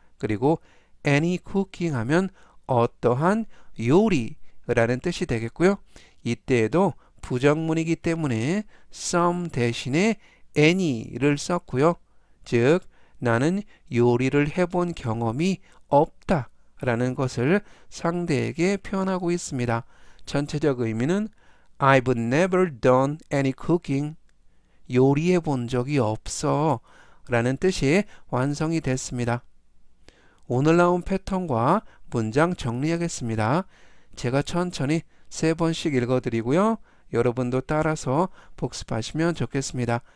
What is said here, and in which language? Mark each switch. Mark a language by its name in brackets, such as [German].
[Korean] 그리고 [English] any cooking [Korean] 하면 어떠한 요리라는 뜻이 되겠고요. 이때에도 부정문이기 때문에 some 대신에 any를 썼고요. 즉 나는 요리를 해본 경험이 없다 라는 것을 상대에게 표현하고 있습니다. 전체적 의미는 [English] I've never done any cooking. [Korean] 요리해 본 적이 없어 라는 뜻이 완성이 됐습니다. 오늘 나온 패턴과 문장 정리하겠습니다. 제가 천천히 3번씩 읽어드리고요. 여러분도 따라서 복습하시면 좋겠습니다.